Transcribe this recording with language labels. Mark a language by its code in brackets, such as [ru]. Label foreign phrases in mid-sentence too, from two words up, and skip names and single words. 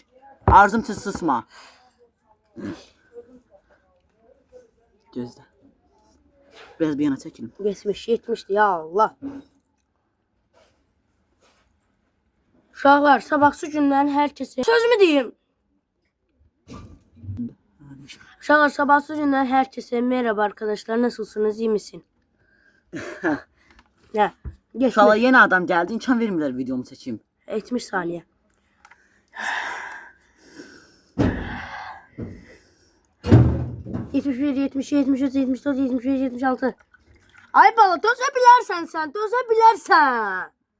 [az] Arzum üçün susma. Gözlə. Biraz bir yana çəkilim. 70, 70'dir [ar] ya Allah. [az] Uşaqlar, sabahsı gündən hər kəsə sözümü deyim. Uşaqlar, sabahsı gündən hər kəsə [tr] merhaba arkadaşlar, nasılsınız, iyi misin? [az] Hə, Uşaqlar, yenə adam gəldi, imkan vermirlər videomu çəkeyim. 70 saniyə. Yetmiş bir, 70, 73, 74, 75, 76. Ay bala, dözə bilərsən sən, dözə bilərsən.